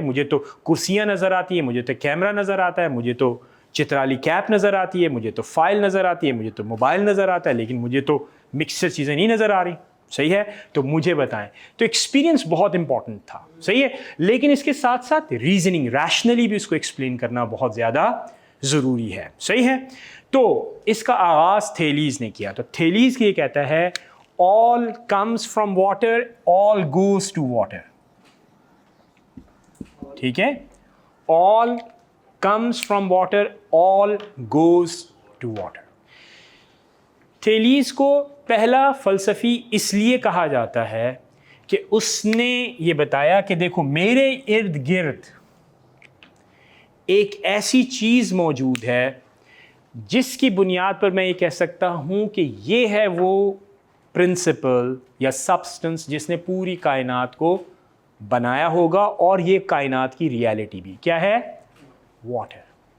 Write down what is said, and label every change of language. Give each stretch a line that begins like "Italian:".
Urdu: مجھے تو کرسیاں نظر آتی ہیں, مجھے تو کیمرہ نظر آتا ہے, مجھے تو چترالی کیپ نظر آتی ہے, مجھے تو فائل نظر آتی ہے, مجھے تو موبائل نظر آتا ہے, لیکن مجھے تو مکسچر چیزیں نہیں نظر آ رہی. صحیح ہے, تو مجھے بتائیں. تو ایکسپیرینس بہت امپورٹنٹ تھا. صحیح ہے, لیکن اس کے ساتھ ساتھ ریزننگ, ریشنلی بھی اس کو ایکسپلین کرنا بہت زیادہ ضروری ہے. صحیح ہے, تو اس کا آغاز تھیلیز نے کیا. تو تھیلیز یہ کہتا ہے
English: all comes from water, all goes to water.
Urdu: ٹھیک ہے,
English: all comes from water, all goes to water.
Urdu: تھیلیز کو پہلا فلسفی اس لیے کہا جاتا ہے کہ اس نے یہ بتایا کہ دیکھو میرے ارد گرد ایک ایسی چیز موجود ہے جس کی بنیاد پر میں یہ کہہ سکتا ہوں کہ یہ ہے وہ پرنسپل یا سبسٹنس جس نے پوری کائنات کو بنایا ہوگا اور یہ کائنات کی ریالٹی بھی کیا ہے؟ واٹر.